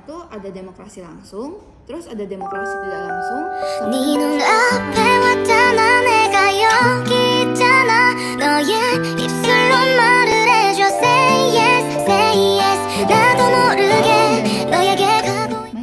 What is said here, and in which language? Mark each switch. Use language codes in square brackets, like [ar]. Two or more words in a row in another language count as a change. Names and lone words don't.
[id] ada demokrasi langsung, terus ada demokrasi tidak langsung. [ko] 네 눈앞에 왔잖아 내가 여기 있잖아 너의 입술로 말을 해줘 [en] say yes [ko] 나도 모르게 너에게 가고